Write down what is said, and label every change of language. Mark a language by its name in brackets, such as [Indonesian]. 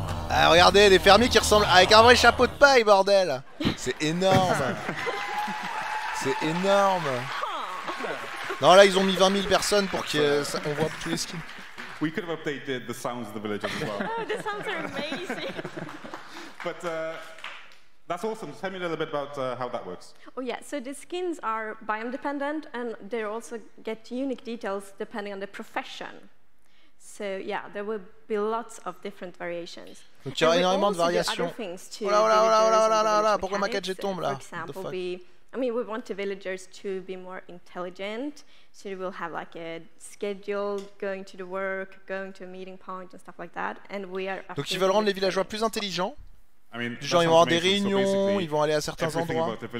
[French] Ah, regardez, des fermiers qui ressemblent avec un vrai chapeau de paille, bordel. C'est énorme. C'est énorme. Non, là, ils ont mis 20 000 personnes pour qu'on voit tous les skins. [English] We could have updated the sounds of the villages as well. Oh, the sounds are amazing. But that's awesome. Tell me a little bit about how that works. Oh yeah, so the skins are biome dependent, and they also get unique details depending on the profession. So yeah, there will be lots of different variations. [French] Donc il y aura énormément de variations. Oh là là là là, pourquoi ma 4G tombe là? [English] For example, I mean, we want the villagers to be more intelligent, so they will have like a schedule, going to the work, going to a meeting point and stuff like that. And we are. [French] Donc ils veulent rendre les villageois plus intelligents. [English] I mean, [French] du genre ils vont avoir des réunions, ils vont aller à certains endroits.